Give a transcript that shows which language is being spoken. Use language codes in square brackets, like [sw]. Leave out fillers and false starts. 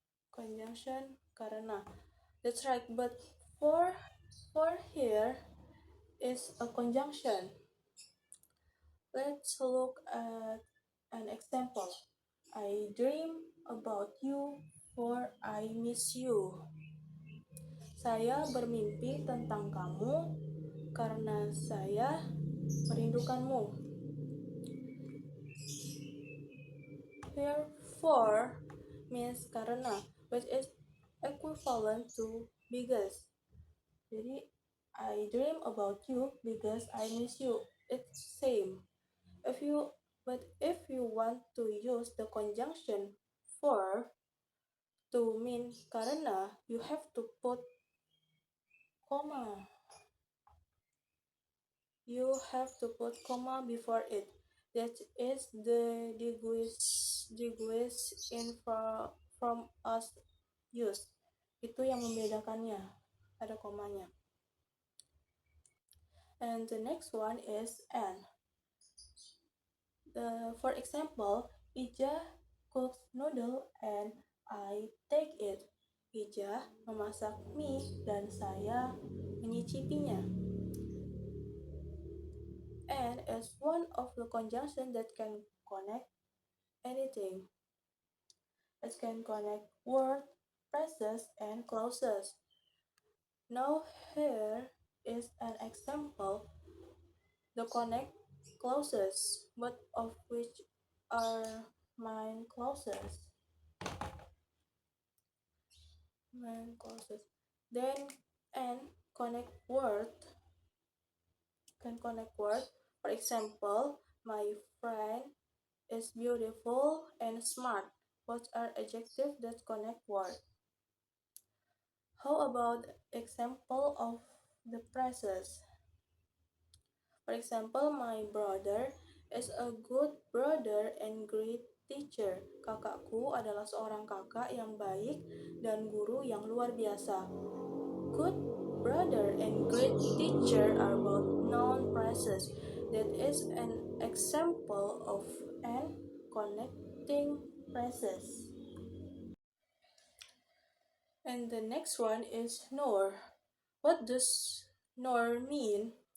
[en] Conjunction karena. That's right, but for here is a conjunction. Let's look at an example. I dream about you, for I miss you. [id] Saya bermimpi tentang kamu karena saya merindukanmu. [en] Here, for means karena, which is equivalent to because. [id] Jadi, [en] I dream about you because I miss you. It's same. If you want to use the conjunction for to mean karena, you have to put comma. You have to put comma before it. That is the distinguish in from us use. [id] Itu yang membedakannya. Ada komanya. [en] And the next one is and. For example, Ija cooks noodle and I take it. [id] Ija memasak mie dan saya menyicipinya. [en] And is one of the conjunctions that can connect anything. It can connect words, phrases, and clauses. Now here is an example. The connect clauses, both of which are main clauses. Main clauses. Then and connect word can connect word. For example, my friend is beautiful and smart. Both are adjectives that connect word. How about example of the phrases? For example, my brother is a good brother and great teacher. [id] Kakakku adalah seorang kakak yang baik dan guru yang luar biasa. [en] Good brother and great teacher are both noun phrases. That is an example of and connecting phrases. And the next one is nor. What does nor mean?